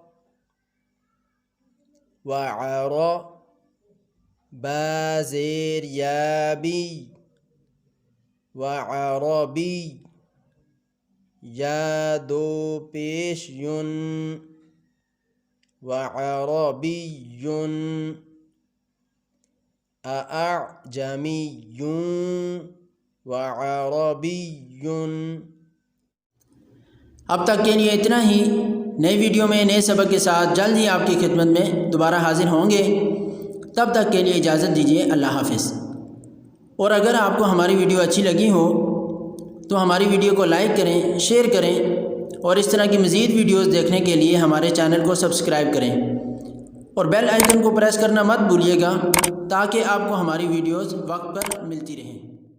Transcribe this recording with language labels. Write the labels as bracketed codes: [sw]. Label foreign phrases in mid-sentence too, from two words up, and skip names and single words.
[ur] وعر با زیر یا بی وعربی یا دو پیش یون [ar] وعربی أعجمي وعربي. [ur] اب تک کے لیے اتنا ہی. نئی ویڈیو میں نئے سبق کے ساتھ جلد ہی آپ کی خدمت میں دوبارہ حاضر ہوں گے. تب تک کے لیے اجازت دیجیے. اللہ حافظ. اور اگر آپ کو ہماری ویڈیو اچھی لگی ہو تو ہماری ویڈیو کو لائک کریں، شیئر کریں اور اس طرح کی مزید ویڈیوز دیکھنے کے لیے ہمارے چینل کو سبسکرائب کریں اور بیل آئیکن کو پریس کرنا مت بھولیے گا تاکہ آپ کو ہماری ویڈیوز وقت پر ملتی رہیں.